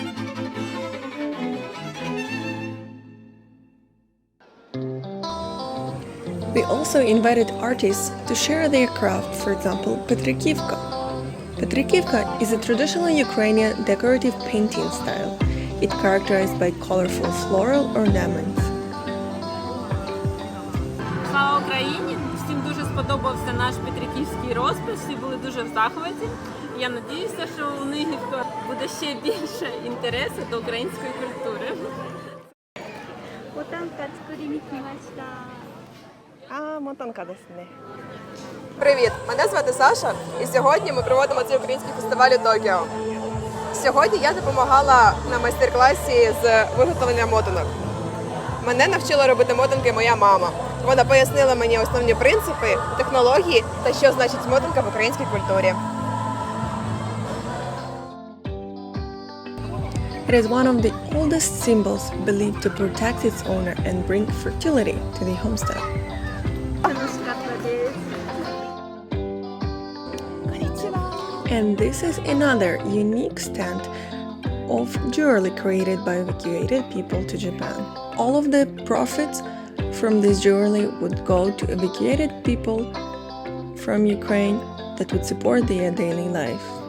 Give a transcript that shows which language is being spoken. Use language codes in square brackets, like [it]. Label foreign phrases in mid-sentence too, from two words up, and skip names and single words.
[en] We also invited artists to share their craft, for example, Petrikivka. Petrikivka is a traditional Ukrainian decorative painting style. It's characterized by colorful floral ornaments. [uk] Слава Україні! Всім дуже сподобався наш петриківський розпис, всі були дуже в захваті. Я сподіваюся, що у них буде ще більше інтересу до української культури. [ja] ボタンカ作りに来ました。 Мотанкаですね. [uk] Привіт! Мене звати Саша, і сьогодні ми проводимо цей український фестиваль у Токіо. Сьогодні я допомагала на майстер-класі з виготовлення мотанок. Мене навчила робити мотанки моя мама. Вона пояснила мені основні принципи, технології та що значить мотанка в українській культурі. [en] It is one of the oldest symbols believed to protect its owner and bring fertility to the homestead. [ja] 楽しかったです。 [en] And this is another unique stand of jewelry created by evacuated people to Japan. All of the profits from this jewelry would go to evacuated people from Ukraine that would support their daily life.